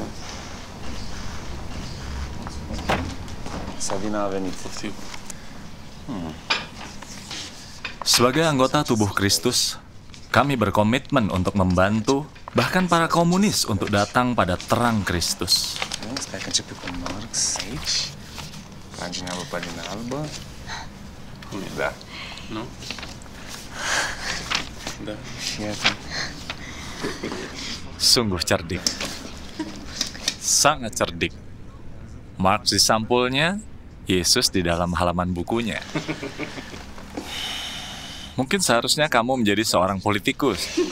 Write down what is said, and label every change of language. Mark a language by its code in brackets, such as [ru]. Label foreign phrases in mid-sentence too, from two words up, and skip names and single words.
[ro] Sabina a venit. [id] Sebagai anggota tubuh Kristus, kami berkomitmen untuk membantu bahkan para komunis untuk datang pada terang Kristus. [ro] Stai că începe cu Marx aici. Pagina pe pagina albă. Da. Nu? Da. [id] Sungguh cerdik. Sangat cerdik. Marx di sampulnya, Yesus di dalam halaman bukunya. Mungkin seharusnya kamu menjadi seorang politikus.